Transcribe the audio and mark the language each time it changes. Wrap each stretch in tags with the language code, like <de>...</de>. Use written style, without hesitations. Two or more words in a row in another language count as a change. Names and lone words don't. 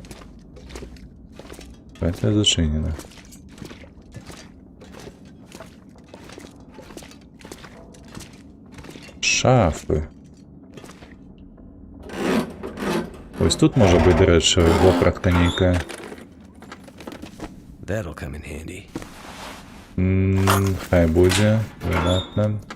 <be>Гэта зачынена. Шафы. Ось тут можа быць, дарэчы, вопратка нейкая.</be> <en>That'll come in handy.</en> <be>Хай будзе. Выдатна.</be>